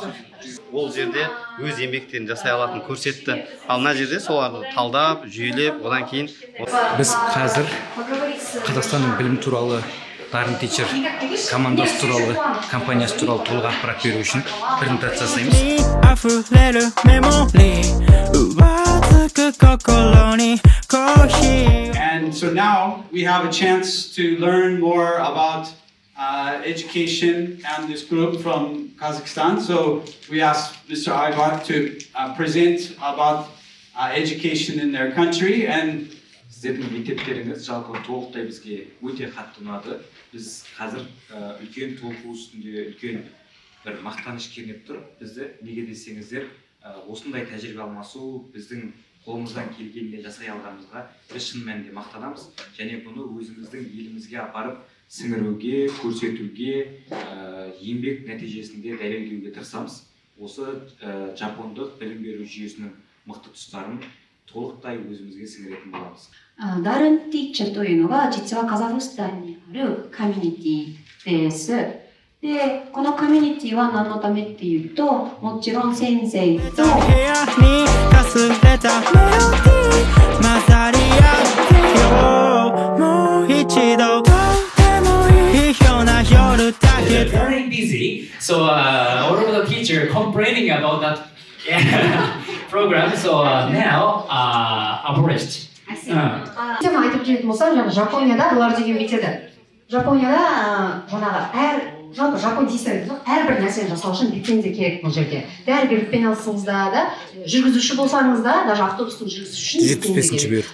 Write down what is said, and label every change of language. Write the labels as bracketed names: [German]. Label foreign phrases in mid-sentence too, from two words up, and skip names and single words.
[Kazakh] Ол жерде өз еңбектерін жасай алатынын көрсетті. Ал мына жерде соларды талдап, жүйелеп, одан кейін біз қазір Қазақстанның білім туралы Дарын Teacher командасы туралы, компаниясы туралы толық ақпарат беру үшін презентация жасаймыз. [English] And so now we have a chance to learn more about education and this group from Kazakhstan. So we asked Mr. Aybar to present about education in their country. And [Kazakh] сіздердің мектептеріңіз жалпы толықтай бізге өте қатты ұнады. Біз қазір үлкен толқу үстінде үлкен бір мақтаныш кернеп тұр. Бізді неге десеңіздер, осындай тәжірибе алмасу біздің қолымыздан келгенде жасай алғанымызға біз шын мәнінде мақтанамыз. Және бұны өзіміздің елімізге апарып сіңіруге, көрсетуге, еңбек нәтижесінде дәлелдеуге тырысамыз. Осы жапондық білім беру жүйесінің мықты тұстарын толықтай өзімізге сіңіретін боламыз. [Japanese] Дарын Teacher というのが実はカザフスタンにあるコミュニティです。で、このコミュニティは何のためっていうと、もちろん先生と [English] very busy, so all of the teacher complaining about that program, so now abolished. [Kazakh] Жаңа айтып жүретін болсам, Жапонияда бұлар деген бүйтеді. Жапонияда жалпы жапон дейсіз, әрбір нәрсені жасау үшін лицензия керек бұл жерде. Дәрігерлікпен алсаңызда да, жүргізуші болсаңыз да, даже автобустың жүргізуші үшін лицензия керек.